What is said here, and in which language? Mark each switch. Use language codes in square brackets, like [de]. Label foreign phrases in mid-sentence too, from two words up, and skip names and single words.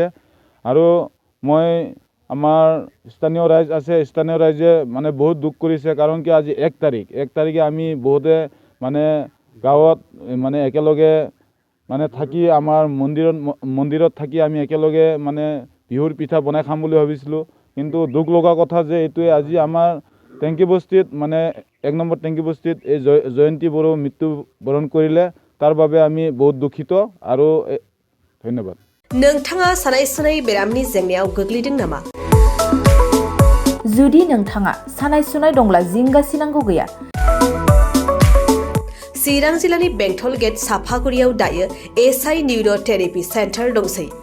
[as] আৰু মই আমাৰ স্থানীয় ৰাইজ আছে, স্থানীয় ৰাইজে মানে বহুত দুখ কৰিছে, কাৰণ কি আজি 1 তাৰিখে আমি বহুতে মানে গাঁৱত মানে একেলগে মানে থাকি আমাৰ মন্দিৰত থাকি আমি একেলগে মানে বিহুৰ পিঠা বনাই খাম বুলি ভাবিছিলোঁ, কিন্তু দুখ লগা কথা যে এইটোৱে আজি আমাৰ টেংকি বস্তিত মানে 1 নম্বৰ টেংকি বস্তিত এই জয়ন্তী বড়ো মৃত্যুবৰণ কৰিলে। তাৰ বাবে আমি বহুত দুখিত আৰু ধন্যবাদ। [brx] नोंथाङा सानाय सुनाय बेरामनि जेंनायाव गोग्लैदों नामा? जुदि नोंथाङा सानाय सुनाय दंब्ला जिंगासिनांगौ गैया। चिरां जिल्लानि बेंटल गेट साफागुरियाव दायो SI निउर'थेरापि सेन्टार दंसै।